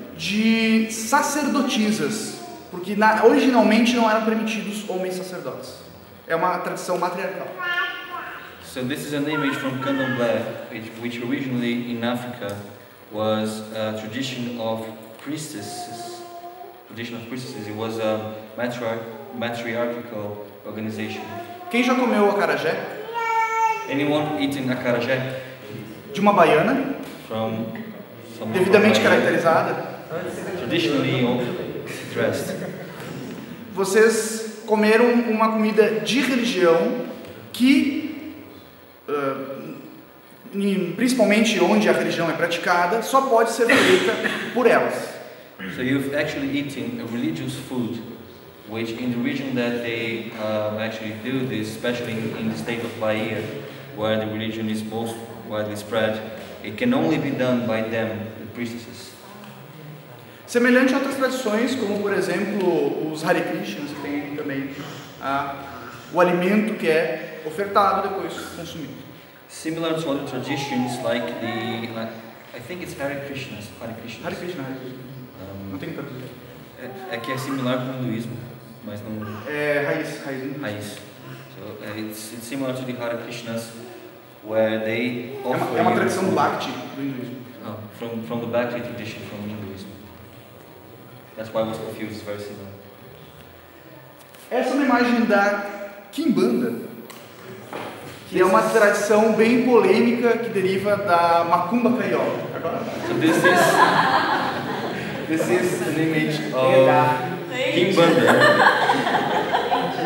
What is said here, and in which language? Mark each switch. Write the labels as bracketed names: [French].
[Portuguese] de sacerdotisas, porque originalmente não eram permitidos homens sacerdotes. É uma tradição matriarcal. [English] So this is an image from Candomblé, which originally in Africa was a tradition of priestesses. It was a matriarchal organization. [Portuguese] Quem já comeu acarajé? [English] Anyone eaten acarajé? [Portuguese] De uma baiana, devidamente caracterizada. [English] Traditionally dressed. [Portuguese] Vocês comeram uma comida de religião que, principalmente onde a religião é praticada, só pode ser feita por elas. [English] So you've actually eaten a religious food, which in the region that they actually do this, especially in the state of Bahia, where the religion is most widely spread, it can only be done by them, the priestesses. [Portuguese] Semelhante a outras tradições, como por exemplo os Hare Krishnas, que tem também o alimento que é ofertado depois consumido. [English] Similar to other traditions, like I think it's Hare Krishnas. [Portuguese] Hare Krishna. Não tem traduzir. É que é similar com o hinduísmo, mas não. É raiz. [English] So it's similar to the Hare Krishnas, where they offer. [Portuguese] É uma tradição do Bhakti do hinduísmo. [English] From the Bhakti tradition from Hinduism. That's why I was confused. It's very similar. [Portuguese] Essa é uma imagem da Quimbanda, que é uma tradição bem polêmica que deriva da macumba carioca. [English] So this is an image of Quimbanda.